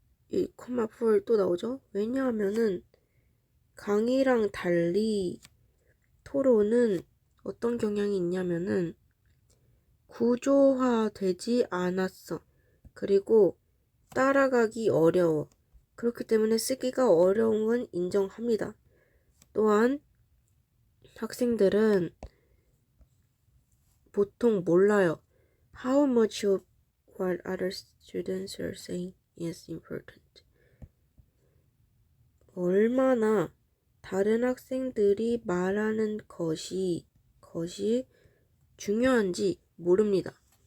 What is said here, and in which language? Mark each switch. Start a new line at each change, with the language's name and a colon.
Korean: 이 콤마 풀 또 나오죠. 왜냐하면은 강의랑 달리 토론은 어떤 경향이 있냐면은 구조화되지 않았어. 그리고 따라가기 어려워. 그렇기 때문에 쓰기가 어려운 건 인정합니다. 또한 학생들은 보통 몰라요.
English: How much of what other students are saying is important.
Korean: 얼마나 다른 학생들이 말하는 것이 중요한지 모릅니다.